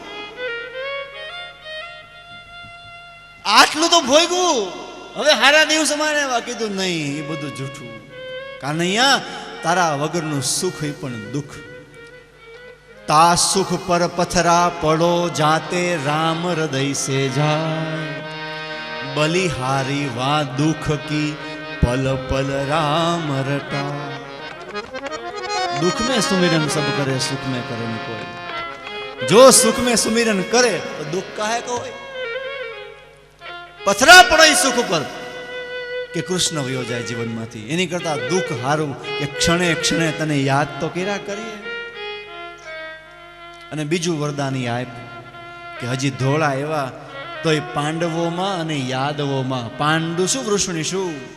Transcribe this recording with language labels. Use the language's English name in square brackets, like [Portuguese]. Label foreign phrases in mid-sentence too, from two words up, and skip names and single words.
[Gujarati] આટલું તો ભોગવું હવે હારા દિવસ મારે કીધું નહીં એ બધું જૂઠું કાનૈયા તારા વગરનું સુખ એ પણ દુઃખ તા સુખ પર પથરા પડો [Hindi] जाते राम हृदय से जाय बलिहारी वा दुःख की पल पल राम रटा दुख में सुमिरन सब करे सुख में करे न कोई जो सुख में सुमिरन करे तो दुख काहे को होय [Gujarati] પથરા પડે સુખ પર કે કૃષ્ણ વયો જાય જીવનમાંથી એની કરતા દુઃખ હારું કે ક્ષણે ક્ષણે તને યાદ તો કર્યા કરીએ અને બીજું વરદાન આપ કે હજી ધોળા એવા તો એ પાંડવોમાં અને યાદવોમાં પાંડુ શું વૃષણી શું